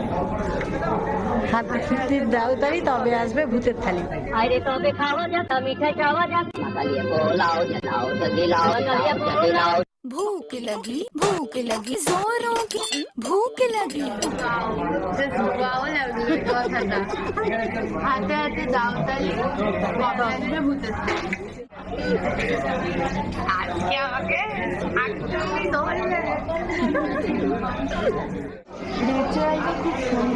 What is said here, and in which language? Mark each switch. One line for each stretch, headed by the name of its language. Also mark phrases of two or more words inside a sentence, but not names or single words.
Bangla: হাতে হাতে দাওতালি তবে আসবে ভূতের থালি। আরে তবে খাওয়া যাক, মিঠাই খাওয়া যাক, কালিয়া পোলাও জানাও দিলাও কালিয়া পোলাও।
Hindi: भूख लगी जोरों की भूख लगी।
Bangla: হাতে হাতে দাওতালি তবে আসবে ভূতের থালি। আজকে আমাকে ন্যাচারালটা খুব সুন্দর।